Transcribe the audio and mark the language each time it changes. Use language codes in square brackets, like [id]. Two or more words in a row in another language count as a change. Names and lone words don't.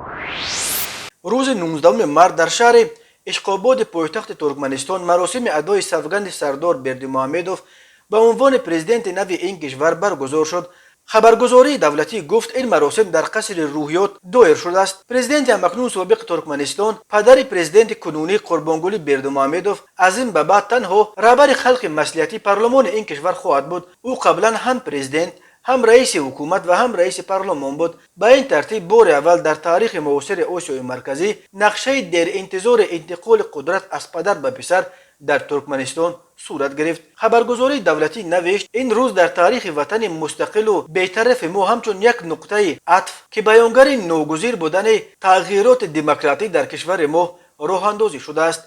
[tg] рӯзи 19 март дар шаҳри ишқободи пойтахти Туркманистон маросими адои савганди сардор Бердимуҳамедов ба унвони президенти нави ин кишвар баргузор шуд. хабаргузории давлатӣ гуфт ин маросим дар қасри рӯҳиёт доир шудааст. президенти ҳамакнун собиқи Туркманистон, падари президенти кунунӣ Қурбонгулӣ Бердимуҳамедов аз ин ба баъд танҳо раҳбари халқи маслиҳати парлумони ин кишвар хоҳад буд. ӯ қаблан ҳам президент [fa] هم رئیس حکومت و هم رئیس پارلمان بود. به این ترتیب بار اول در تاریخ معاصر آسیای مرکزی نقشه در انتظار انتقال قدرت از پدر به پسر در ترکمنستان صورت گرفت. خبرگزاری دولتی نوشت این روز در تاریخ وطن مستقل و بی‌طرف ما همچون یک نقطه عطف که بیانگر ناگزیر بودن تغییرات دموکراتی در کشور ما راه اندازی شده است.